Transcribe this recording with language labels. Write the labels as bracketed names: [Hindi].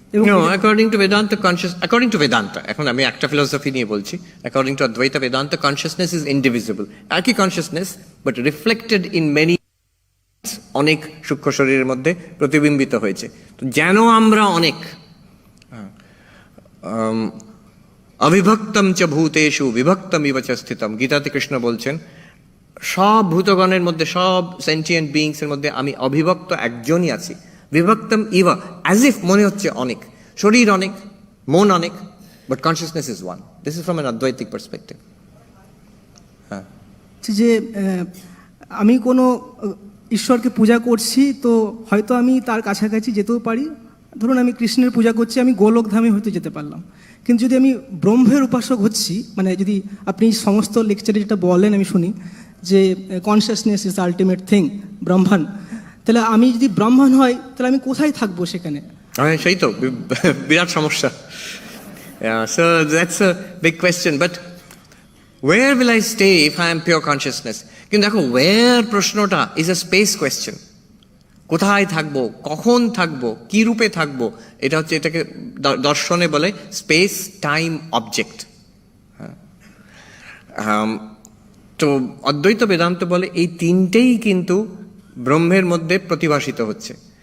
[English] No, according to Vedanta, [Bangla] এখন আমি একটা ফিলোসফি নিয়ে বলছি, [English] according to Advaita Vedanta, consciousness is indivisible. [Bangla] একই consciousness, [English] but reflected in many, [Bangla] অনেক সূক্ষ্ম শরীরের মধ্যে প্রতিবিম্বিত হয়েছে। তো যেন আমরা অনেক, [Sanskrit] অবিভক্তম চ ভূতেষু বিভক্তম ইব চ স্থিতম, [Bangla] গীতাতে কৃষ্ণ বলছেন, সব ভূতগণের মধ্যে, সব সেন্টিয়েন্ট বিইংস এর মধ্যে আমি অবিভক্ত একজনই আছি। [Sanskrit] বিভক্তম ইভ, [English] as if [Bangla] মনে হচ্ছে অনেক, শরীর অনেক, মন অনেক, [English] But consciousness is one. This is from an Advaitic perspective. [Bangla] হ্যাঁ, যে আমি কোনো ঈশ্বরকে পূজা করছি, তো হয়তো আমি তার কাছাকাছি যেতেও পারি। ধরুন আমি কৃষ্ণের পূজা করছি, আমি গোলকধামে হয়তো যেতে পারলাম। কিন্তু যদি আমি ব্রহ্মের উপাসক হচ্ছি, মানে যদি আপনি সমস্ত লেকচারে যেটা বলেন আমি শুনি, যে [English] consciousness is ultimate thing, [Bangla] ব্রহ্মাণ, তাহলে আমি যদি ব্রাহ্মণ হয়, তাহলে আমি কোথায় থাকবো সেখানে? হ্যাঁ, সেই তো বিরাট সমস্যা। [English] So that's a big question, but where will I stay if I am pure consciousness? [Bangla] কিন্তু দেখো, where প্রশ্নটা [English] Is a space question. [Bangla] কোথায় থাকবো, কখন থাকবো, কি রূপে থাকবো, এটা হচ্ছে, এটাকে দর্শনে বলে স্পেস টাইম অবজেক্ট। তো অদ্বৈত বেদান্ত বলে এই তিনটেই কিন্তু ব্রহ্মের মধ্যে প্রতিভাসিত হচ্ছে।